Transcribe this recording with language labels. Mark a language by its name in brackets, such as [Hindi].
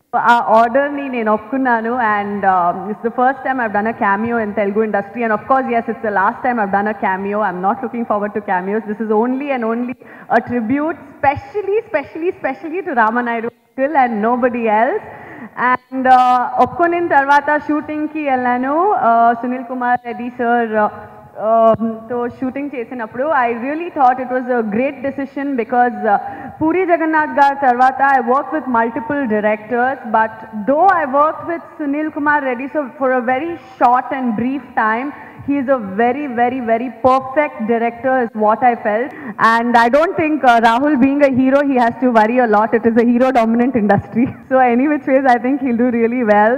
[Telugu] ఆ ఆర్డర్ని నేను ఒప్పుకున్నాను, [English] And it's the first time I've done a cameo in Telugu industry, and of course yes, it's the last time I've done a cameo. I'm not looking forward to cameos. This is only and only a tribute, specially to Ramanaidu uncle and nobody else. [Telugu] And ఒప్పుకున్న తర్వాత షూటింగ్కి వెళ్ళాను. [English] Sunil Kumar Reddy [Telugu] sir తో shooting చేసినప్పుడు [English] I really thought it was a great decision, because Puri Jagannath గారి తర్వాత I work with multiple directors, but though I work with Sunil Kumar Reddy so for a very short and brief time. He is a very perfect director is what I felt, and I don't think Rahul being a hero he has to worry a lot. It is a hero dominant industry. So any which ways I think he'll do really well.